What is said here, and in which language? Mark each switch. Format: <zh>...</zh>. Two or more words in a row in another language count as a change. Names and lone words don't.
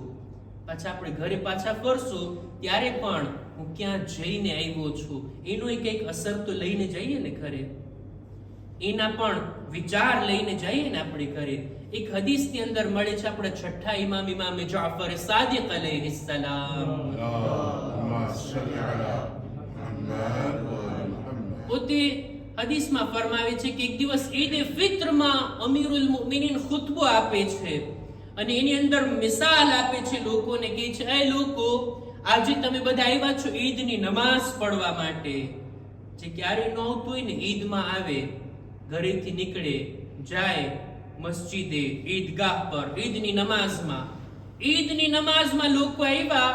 <gu>પાછા આપણે ઘરે પાછા ફરશું ત્યારે પણ હું ક્યાં જઈને આવ્યો છું એનો કંઈક અસર તો લઈને જઈએ ને ઘરે. એના પણ વિચાર લઈને જઈએ ને આપણે ઘરે. એક હદીસની અંદર મળે છે આપણે છઠ્ઠા ઇમામ જાફર સાદિક અલૈહિસ્સલામ</gu> <ar>اللهم صل على محمد وآل محمد.</ar> <gu>પોતે હદીસમાં ફરમાવે છે કે એક દિવસ ઈદ ફિત્રમાં અમીરુલ મુમિનીન ખુતબો આપે છે અને એની અંદર મિસાલ આપે છે લોકોને, કહે છે એ લોકો, આજે તમે બધા આવ્યા છો ઈદની નમાઝ પડવા માટે. જે ક્યારે ન આવતું હોય ને ઈદમાં આવે, ઘરેથી નીકળે, જાય મસ્જિદે, ઈદગાહ પર ઈદની નમાઝમાં લોકો આવ્યા.</gu>